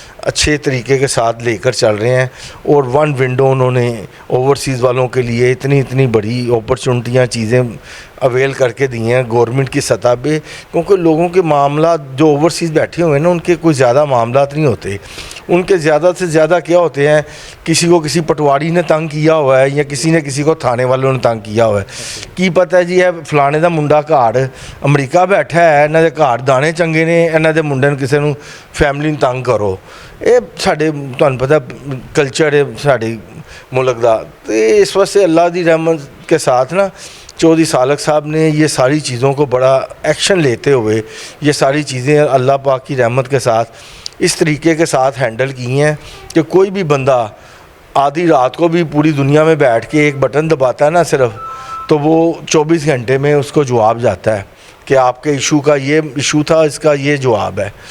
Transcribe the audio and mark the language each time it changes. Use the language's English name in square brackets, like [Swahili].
[Urdu] اچھے طریقے کے ساتھ لے کر چل رہے ہیں، اور ون ونڈو انہوں نے اوورسیز والوں کے لیے اتنی بڑی اپرچونٹیاں چیزیں اویل کر کے دی ہیں گورنمنٹ کی سطح پہ، کیونکہ لوگوں کے معاملات جو اوورسیز بیٹھے ہوئے ہیں نا، ان کے کوئی زیادہ معاملات نہیں ہوتے. ان کے زیادہ سے زیادہ کیا ہوتے ہیں، کسی کو کسی پٹواری نے تنگ کیا ہوا ہے، یا کسی نے کسی کو تھانے والوں نے تنگ کیا ہوا ہے. [Punjabi] کی پتہ ہے جی ہے فلانے دا منڈا گھر امریکہ بیٹھا ہے، انہاں دے گھر دانے چنگے نے، انہاں دے منڈے نوں کسی نوں فیملی نوں تنگ کرو. یہ ساڈے تہانوں پتہ کلچر ہے ساڈے ملک دا. تے اس واسطے اللہ دی رحمت [Urdu] کے ساتھ نا چودھری سالک صاحب نے یہ ساری چیزوں کو بڑا ایکشن لیتے ہوئے یہ ساری چیزیں اللہ پاک کی رحمت کے ساتھ اس طریقے کے ساتھ ہینڈل کی ہیں کہ کوئی بھی بندہ آدھی رات کو بھی پوری دنیا میں بیٹھ کے ایک بٹن دباتا ہے نا صرف، تو وہ 24 گھنٹے میں اس کو جواب جاتا ہے کہ آپ کے ایشو کا یہ ایشو تھا، اس کا یہ جواب ہے.